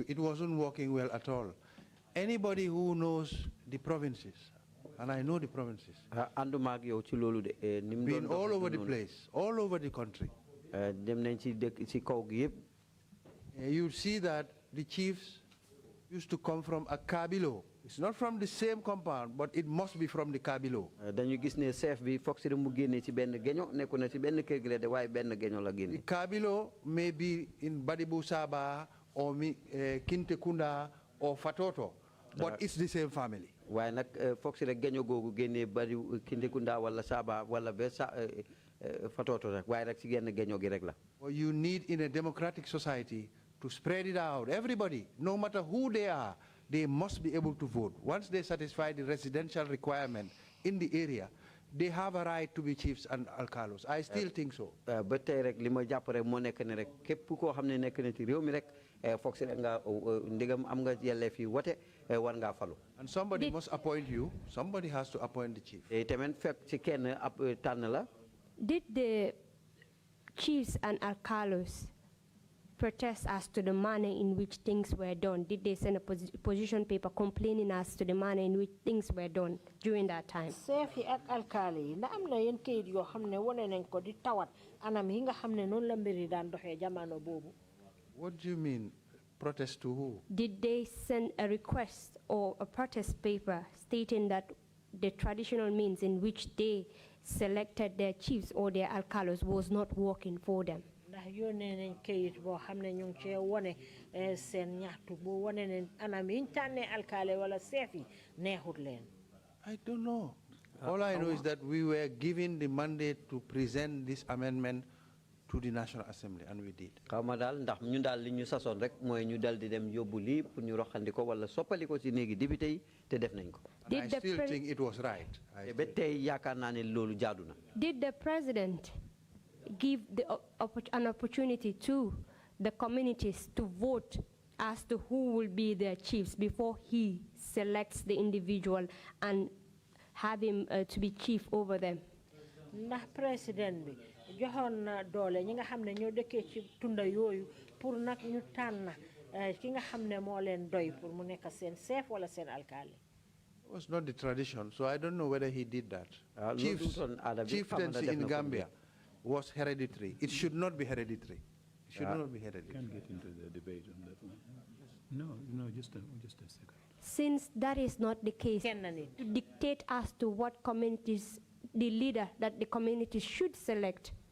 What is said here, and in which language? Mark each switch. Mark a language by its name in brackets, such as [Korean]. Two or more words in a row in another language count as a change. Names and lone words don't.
[English] It wasn't working well at all. Anybody who knows the provinces, and I know the provinces, been all over the place, all over the country, you see that the chiefs used to come from a kabilo, It's not from the same compound, but it must be from the Kabilo. [Wolof] dañu gis ne chef bi foog si mu génne ci benn geño nekku na ci benn kër gi la de waaye benn geño la [English] The [Wolof] génne. [English] Kabilo may be in Badibu Saba or Kinte Kunda or Fatoto, but it's the same family. [Wolof] waaye nag foog si rek geño googu génnee bari Kintekunda wala Saba wala ba Fatoto rek waaye rek ci genn geño gi rek la. [English] Well, you need in a democratic society to spread it out. Everybody, no matter who they are, they must be able to vote. Once they satisfy the residential requirement in the area, they have a right to be chiefs and alcalos. I still think so. [Wolof] ba tey rek li ma jàpp rek moo nekk ne rek képp koo xam ne nekk na ci réew mi rek foog si rek nga ndigam am nga yelleef yi wote war ngaa falu. [English] And somebody must appoint you. Somebody has to appoint the chief. [Wolof] tamit fekk ci kenn ab tànn la. [English] Did the chiefs and alcalos protest as to the manner in which things were done? Did they send a position paper complaining as to the manner in which things were done during that time? [Wolof] Sefi ak alkali na am na yeen kayit yoo xam ne wone nañ ko di tawat anam yi nga xam ne noonu la mbiri daan doxee jamono boobu. [English] What do you mean? Protest to who? Did they send a request or a protest paper stating that the traditional means in which they selected their chiefs or their alcalos was not working for them? [Wolof] Ndax yónnee nañ kayit boo xam ne ñu ngi cee wone seen ñaxtu boo wone ne anam yi ñu tànnee alkali wala seefi neexut leen. [English] I don't know. All I know is that we were given the mandate to present this amendment to the National Assembly, and we did. [Wolof] xaw ma daal ndax ñun daal li ñu sasoon rek mooy ñu dal di dem yóbbu lii pour ñu roxandi ko wala soppali ko ci néegi député yi te def nañ ko. [English] And I still think it was right. [Wolof] te ba tey yaakaar naa ne loolu jaadu na. [English] Did the president give an opportunity to the communities to vote as to who will be their chiefs before he selects the individual and have him to be chief over them? [Wolof] Ndax président bi joxoon na doole ñi nga xam ne ñoo dëkkee ci tunda yooyu pour nag ñu tànn ki nga xam ne moo leen doy pour mu nekk seen chef wala seen alkali. [English] It was not the tradition, so I don't know whether he did that. Chieftaincy in Gambia was hereditary. It should not be hereditary. It should not be hereditary. Can't get into the debate on that one. No, just a second. Since that is not the case, to dictate as to what communities, the leader that the community should select.